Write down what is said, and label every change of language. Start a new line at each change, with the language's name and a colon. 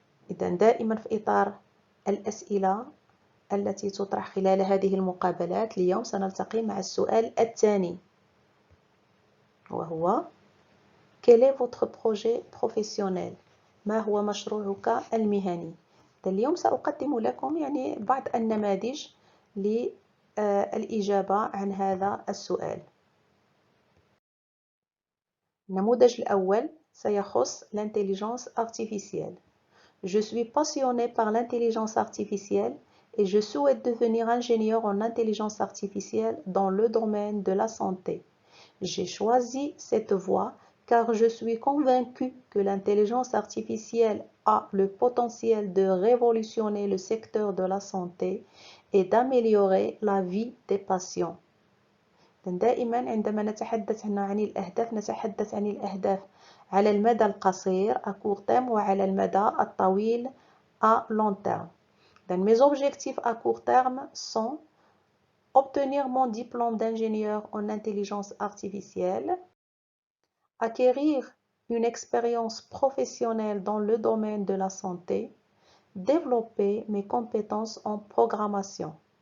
Arabic: إذا دائما في إطار الأسئلة التي تطرح خلال هذه المقابلات، اليوم سنلتقي مع السؤال الثاني، وهو
French: Quel est votre projet professionnel؟
Arabic: ما هو مشروعك المهني؟ اليوم سأقدم لكم بعض النماذج للإجابة عن هذا السؤال. النموذج الأول سيخص l'intelligence artificielle.
French: Je suis passionné par l'intelligence artificielle et je souhaite devenir ingénieur en intelligence artificielle dans le domaine de la santé. J'ai choisi cette voie car je suis convaincu que l'intelligence artificielle a le potentiel de révolutionner le secteur de la santé et d'améliorer la vie des patients.
Arabic: دائما عندما نتحدث عن الأهداف نتحدث عن الأهداف على المدى القصير
French: à court terme
Arabic: وعلى المدى الطويل
French: à long terme. Mes objectifs à court terme sont obtenir mon diplôme d'ingénieur en intelligence artificielle, acquérir une expérience professionnelle dans le domaine de la santé, développer mes compétences en programmation.